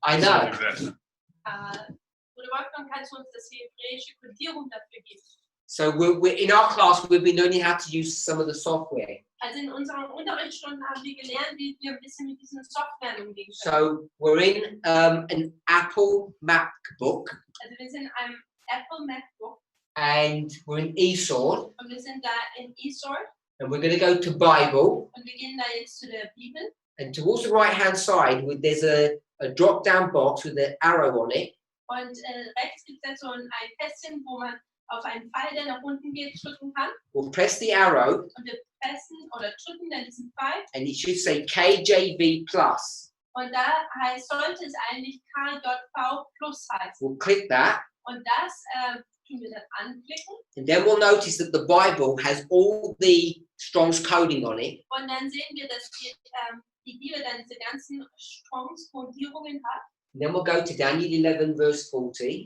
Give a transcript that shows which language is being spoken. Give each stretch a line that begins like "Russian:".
English: I know. Sorry that.
German: Oder Wolfgang, kannst du uns das hebräische Kodierung dafür geben?
English: So we're in our class, we've been learning how to use some of the software.
German: Also in unseren Unterrichtsstunden haben wir gelernt, wie wir ein bisschen mit diesen Software umgehen können.
English: So we're in an Apple MacBook
German: Also wir sind in einem Apple MacBook
English: and we're in eSword
German: und wir sind da in eSword
English: and we're going to go to Bible,
German: und wir gehen da jetzt zu der Bibel
English: and towards the right hand side there's a drop down box with an arrow on it,
German: und rechts gibt es so ein Kästchen, wo man auf einen Pfeil, der nach unten geht, drücken kann
English: we'll press the arrow
German: und wir pressen oder drücken dann diesen Pfeil
English: and it should say KJV plus.
German: und da sollte es eigentlich KJV plus heißen
English: We'll click that
German: und das tun wir dann anklicken
English: and then we'll notice that the Bible has all the Strong's coding on it.
German: und dann sehen wir, dass die Bibel dann diese ganzen Strongs-Kodierungen hat.
English: And then we'll go to Daniel 11 verse 40